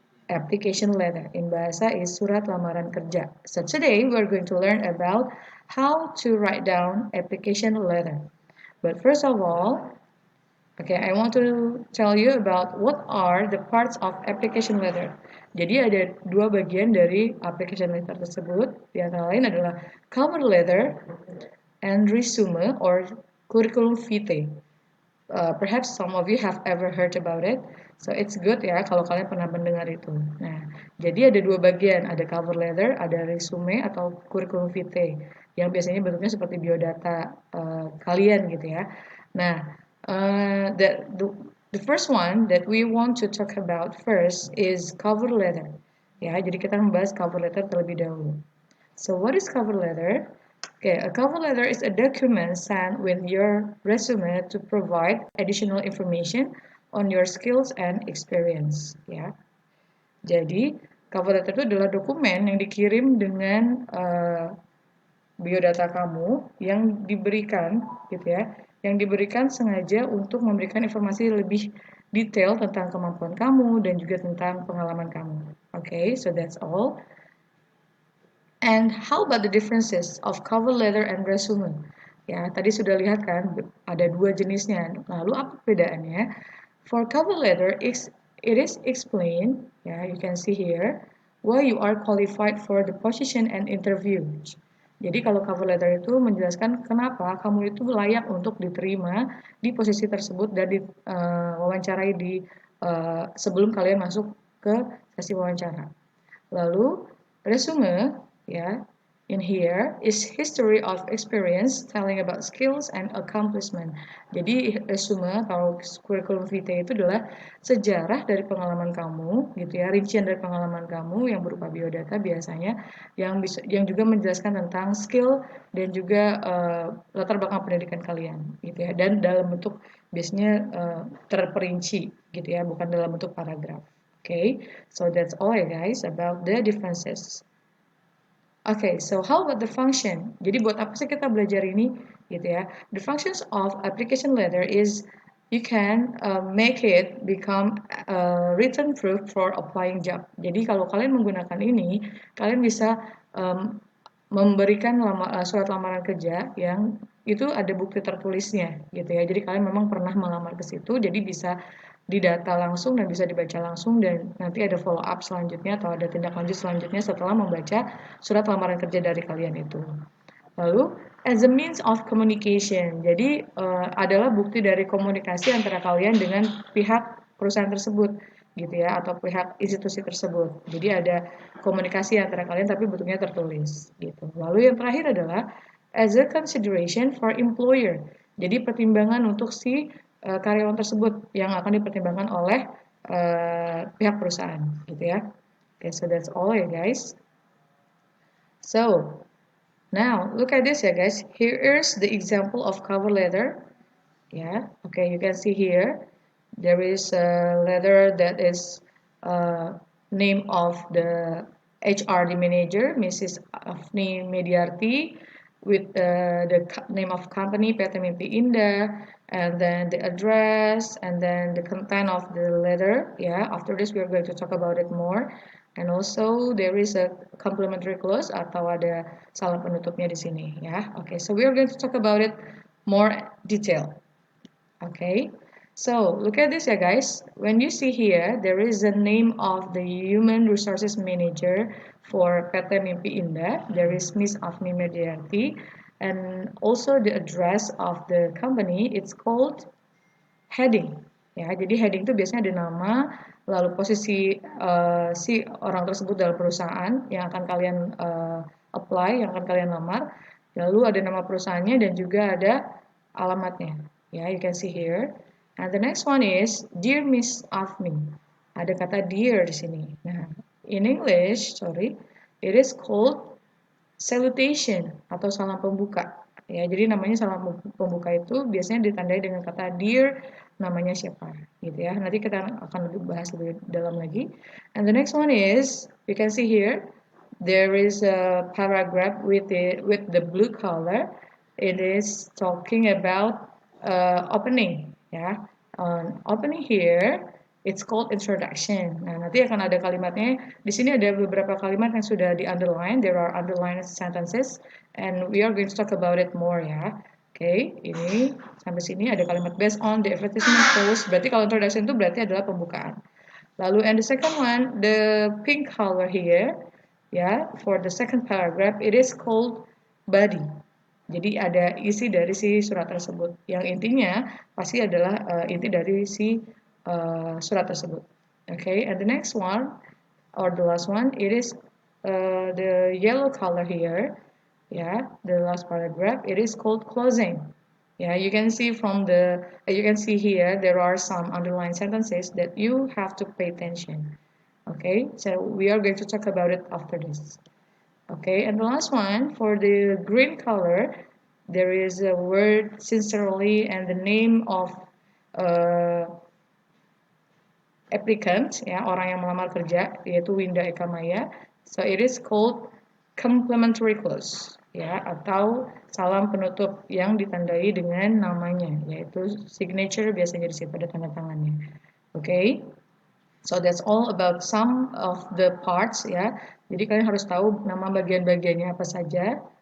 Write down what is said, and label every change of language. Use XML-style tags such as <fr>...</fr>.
<en>Application letter in bahasa is</en> <id>surat lamaran kerja.</id> <en>So today we're going to learn about how to write down application letter. But first of all, I want to tell you about what are the parts of application letter.</en> <id>Jadi ada dua bagian dari application letter tersebut. Di antara lain adalah cover letter and resume or curriculum vitae.</id> <en>Perhaps some of you have ever heard about it. So it's good</en> <id>ya kalau kalian pernah mendengar itu. Nah, jadi ada dua bagian, ada cover letter, ada resume atau curriculum vitae yang biasanya bentuknya seperti biodata kalian gitu ya.</id> <en>Nah, the first one that we want to talk about first is cover letter.</en> <id>Ya, jadi kita membahas cover letter terlebih dahulu.</id> <en>So what is cover letter? A cover letter is a document sent with your resume to provide additional information on your skills and experience.</en> <id>Ya, jadi cover letter itu adalah dokumen yang dikirim dengan biodata kamu yang diberikan, gitu ya, yang diberikan sengaja untuk memberikan informasi lebih detail tentang kemampuan kamu dan juga tentang pengalaman kamu.</id> <en>So that's all. And how about the differences of cover letter and resume?</en> <id>Ya, tadi sudah lihat kan, ada dua jenisnya. Lalu apa perbedaannya?</id> <en>For cover letter, it is explained, you can see here, why you are qualified for the position and interview.</en> <id>Jadi kalau cover letter itu menjelaskan kenapa kamu itu layak untuk diterima di posisi tersebut dan wawancarai sebelum kalian masuk ke sesi wawancara.</id> <en>Lalu resume, in here is history of experience telling about skills and accomplishment.</en> <id>Jadi resume atau curriculum vitae itu adalah sejarah dari pengalaman kamu, gitu ya, rincian dari pengalaman kamu yang berupa biodata biasanya, yang juga menjelaskan tentang skill dan juga latar belakang pendidikan kalian, gitu ya, dan dalam bentuk biasanya terperinci, gitu ya, bukan dalam bentuk paragraf.</id> <en>So that's all guys about the differences. So how about the function?</en> <id>Jadi buat apa sih kita belajar ini, gitu ya?</id> <en>The functions of application letter is you can make it become written proof for applying job.</en> <id>Jadi kalau kalian menggunakan ini, kalian bisa memberikan surat lamaran kerja yang itu ada bukti tertulisnya gitu ya. Jadi kalian memang pernah melamar ke situ, jadi bisa didata langsung dan bisa dibaca langsung dan nanti ada follow up selanjutnya atau ada tindak lanjut selanjutnya setelah membaca surat lamaran kerja dari kalian itu. Lalu</id> <en>as a means of communication,</en> <id>jadi adalah bukti dari komunikasi antara kalian dengan pihak perusahaan tersebut gitu ya atau pihak institusi tersebut. Jadi ada komunikasi antara kalian tapi bentuknya tertulis gitu. Lalu yang terakhir adalah</id> <en>as a consideration for employer.</en> <id>Jadi pertimbangan untuk si karyawan tersebut yang akan dipertimbangkan oleh pihak perusahaan gitu ya.</id> <en>Okay, so that's all ya guys. So now look at this ya guys. Here is the example of cover letter. Yeah, okay, you can see here there is a letter that is name of the HRD manager, Mrs. Afni Mediarti, with the name of company PT Mimpi Indah, and then the address, and then the content of the letter. Yeah, after this we are going to talk about it more. And also there is a complimentary clause</en> <id>atau ada salam penutupnya di sini.</id> <en>Ya, okay. So we are going to talk about it more detail. Okay, so look at this, yeah, guys. When you see here, there is the name of the human resources manager for PT Mimpi Indah. There is Miss Afni Mediarti, and also the address of the company. It's called heading.</en> <id>Ya, jadi heading itu biasanya ada nama, lalu posisi si orang tersebut dalam perusahaan yang akan kalian apply, yang akan kalian lamar. Lalu ada nama perusahaannya dan juga ada alamatnya.</id> <en>Ya, you can see here. And the next one is Dear Miss Afni.</en> <id>Ada kata dear di sini. Nah,</id> <en>in English, sorry, it is called salutation</en> <id>atau salam pembuka. Ya, jadi namanya salam pembuka itu biasanya ditandai dengan kata dear, namanya siapa, gitu ya. Nanti kita akan lebih bahas lebih dalam lagi.</id> <en>And the next one is, you can see here, there is a paragraph with the blue color. It is talking about opening, ya. Opening here, it's called introduction.</en> <id>Nah, nanti akan ada kalimatnya. Di sini ada beberapa kalimat yang sudah di underline.</id> <en>There are underlined sentences, and we are going to talk about it more ya.</en> <id>Oke, ini sampai sini ada kalimat</id> <en>based on the advertisement post.</en> <id>Berarti kalau introduction itu berarti adalah pembukaan.</id> <en>Lalu and the second one, the pink color here, ya, for the second paragraph, it is called body.</en> <id>Jadi ada isi dari si surat tersebut. Yang intinya pasti adalah inti dari si surat tersebut.</id> <en>Okay, and the next one or the last one, it is the yellow color here. Yeah, the last paragraph. It is called closing. Yeah, you can see from you can see here there are some underlined sentences that you have to pay attention. Okay, so we are going to talk about it after this. Okay, and the last one, for the green color, there is a word sincerely and the name of uh, applicant, ya,</en> <id>orang yang melamar kerja, yaitu</id> <en>Winda Eka Maya. So it is called complimentary clause, ya,</en> <id>atau salam penutup yang ditandai dengan namanya, yaitu signature biasanya di situ ada tanda tangannya.</id> <en>Okay. So that's all about some of the parts ya.</en> <id>Jadi kalian harus tahu nama bagian-bagiannya apa saja.</id>